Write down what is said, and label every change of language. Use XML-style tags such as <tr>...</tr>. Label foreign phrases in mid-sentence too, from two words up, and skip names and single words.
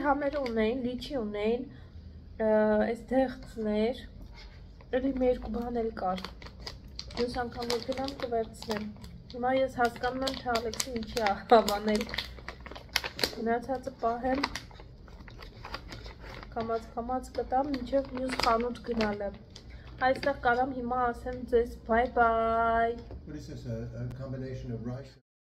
<hy>համեր ունեին, լիչի ունեին, այս դեղցներ, էլի մի երկու բան էլ կար։ Ես անգամ որ գնամ կվերցնեմ։ Հիմա ես հասկանում եմ, թե Ալեքսը ինչի է հավանել։ Գնացածը պահեմ, կամաց կտամ, մինչև մյուս խանութ գնալը։ Այստեղ կարամ հիմա ասեմ ձեզ</hy> <en>bye bye. What is this, a combination of rice?</en>